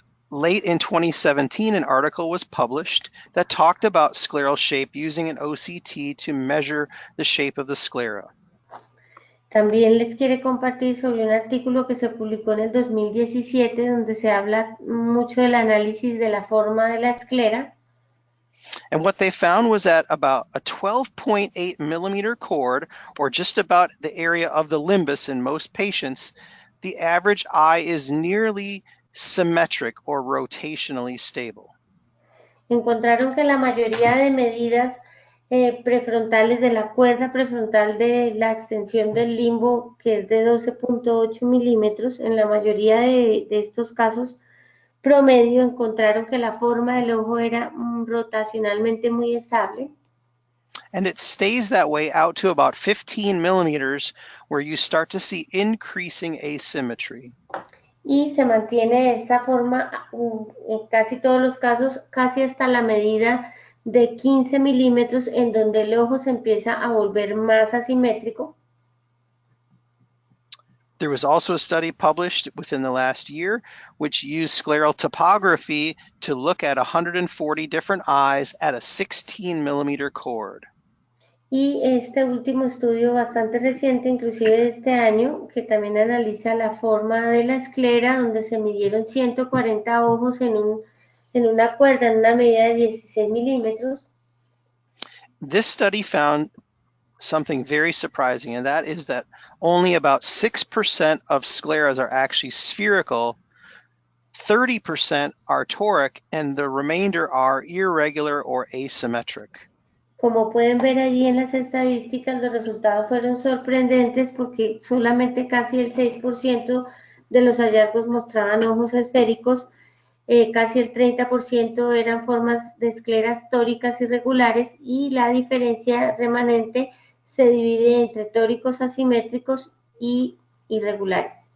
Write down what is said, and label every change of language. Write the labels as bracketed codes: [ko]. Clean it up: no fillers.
[en] Late in 2017, an article was published that talked about scleral shape using an OCT to measure the shape of the sclera. [es] También les quiere compartir sobre un artículo que se publicó en el 2017 donde se habla mucho del análisis de la forma de la esclera. [en] And what they found was that about a 12.8 millimeter cord, or just about the area of the limbus in most patients, the average eye is nearly symmetric or rotationally stable. [es] Encontraron que la mayoría de medidas prefrontales de la cuerda prefrontal de la extensión del limbo, que es de 12.8 milímetros, en la mayoría de estos casos promedio encontraron que la forma del ojo era rotacionalmente muy estable. [en] And it stays that way out to about 15 millimeters, where you start to see increasing asymmetry. [es] Y se mantiene de esta forma en casi todos los casos, casi hasta la medida de 15 milímetros, en donde el ojo se empieza a volver más asimétrico. [en] There was also a study published within the last year which used scleral topography to look at 140 different eyes at a 16 millimeter cord. [es] Y este último estudio bastante reciente, inclusive de este año, que también analiza la forma de la esclera, donde se midieron 140 ojos en una cuerda en una medida de 16 milímetros. [en] This study found something very surprising, and that is that only about 6% of scleras are actually spherical, 30% are toric, and the remainder are irregular or asymmetric. [es] Como pueden ver allí en las estadísticas, los resultados fueron sorprendentes porque solamente casi el 6% de los hallazgos mostraban ojos esféricos, casi el 30% eran formas de escleras tóricas irregulares y la diferencia remanente se divide entre tóricos asimétricos y irregulares.